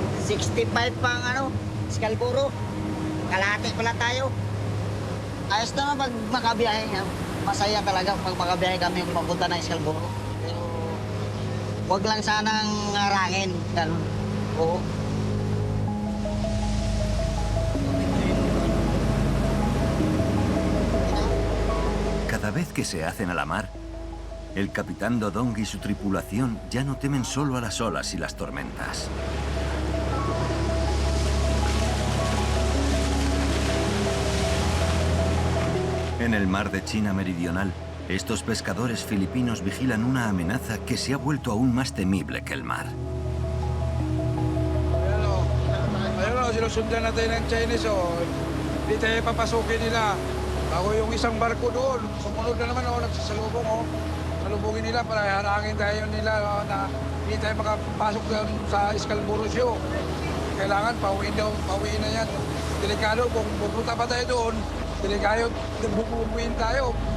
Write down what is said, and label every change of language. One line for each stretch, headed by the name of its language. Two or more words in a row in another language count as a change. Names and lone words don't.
Filipino: 65 pang Scarborough. Kalahati pala tayo. Ayos naman pag makabiyahe. Masaya talaga pag makabiyahe kami papunta ng Scarborough. Pero huwag lang sanang ngarangin. Ganun. Oo.
Spanish: Cada vez que se hacen a la mar, el capitán Dodong y su tripulación ya no temen solo a las olas y las tormentas. En el mar de China Meridional, estos pescadores filipinos vigilan una amenaza que se ha vuelto aún más temible que el mar.
Filipino: Ayun sinusundan natin ng Chinese, Hindi tayo papasukin nila. Bago yung isang barko doon, sumunod na naman, nagsasalubong, salubungin nila para harangin tayo nila na hindi tayo makapasok doon sa Scarborough Show. Kailangan pauwiin na yan. Delikado, kung pupunta pa tayo doon, delikado, bubuin tayo.